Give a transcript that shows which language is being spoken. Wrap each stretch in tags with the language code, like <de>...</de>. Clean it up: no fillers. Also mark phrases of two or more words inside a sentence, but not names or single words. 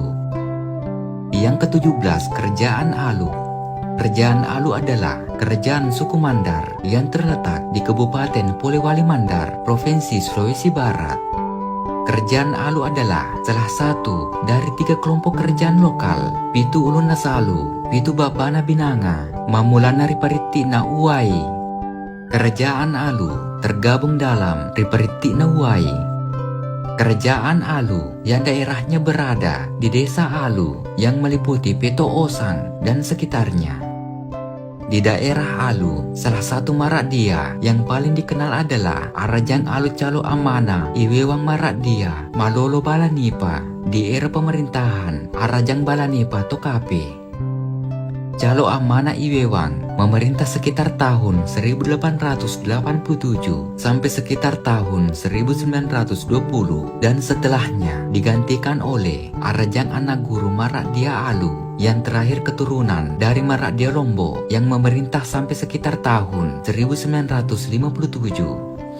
<id>Yang ke-17, Kerajaan Alu. Kerajaan Alu adalah kerajaan suku Mandar yang terletak di Kabupaten Polewali Mandar, Provinsi Sulawesi Barat. Kerajaan Alu adalah salah satu dari 3 kelompok kerajaan lokal, Pitu Ulun Nasalu, Pitu Babana Binanga, Mamulana Riparitina Uwai. Kerajaan Alu tergabung dalam Riparitina Uwai. Kerajaan Alu yang daerahnya berada di Desa Alu yang meliputi Peto Osang dan sekitarnya. Di daerah Alu, salah satu marak dia yang paling dikenal adalah Arajang Alu Calo Amana Iwewang Marak dia Malolo Balanipa di era pemerintahan Arajang Balanipa Tokape. Calo Amana Iwewang memerintah sekitar tahun 1887 sampai sekitar tahun 1920 dan setelahnya digantikan oleh Arajang Anak Guru Marak dia Alu yang terakhir keturunan dari Marak dia Lombo yang memerintah sampai sekitar tahun 1957.</id>